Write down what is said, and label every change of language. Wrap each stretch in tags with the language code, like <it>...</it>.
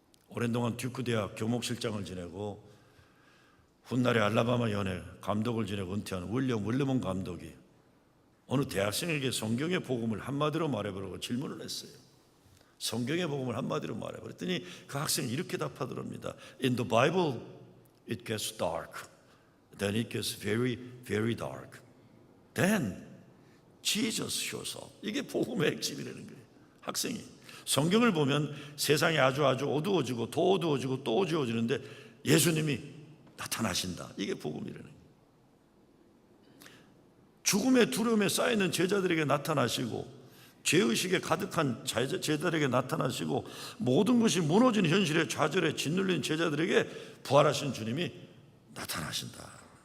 <ko>오랜 동안 듀크 대학 교목실장을 지내고 훗날에 알라바마 연예 감독을 지내고 은퇴한 윌리엄 윌리먼 감독이 어느 대학생에게 성경의 복음을 한마디로 말해보라고 질문을 했어요. 성경의 복음을 한마디로 말해버렸더니 그 학생이 이렇게 답하더랍니다.</ko> <en>In the Bible it gets dark. Then it gets very, very dark. Then Jesus shows up.</en> <ko>이게 복음의 핵심이라는 거예요. 학생이 성경을 보면 세상이 아주 어두워지고 더 어두워지고 또 어두워지는데 예수님이 나타나신다. 이게 복음이라는 거예요. 죽음의 두려움에 쌓이는 제자들에게 나타나시고 죄의식에 가득한 제자들에게 나타나시고 모든 것이 무너진 현실에 좌절에 짓눌린 제자들에게 부활하신 주님이 나타나신다.</ko>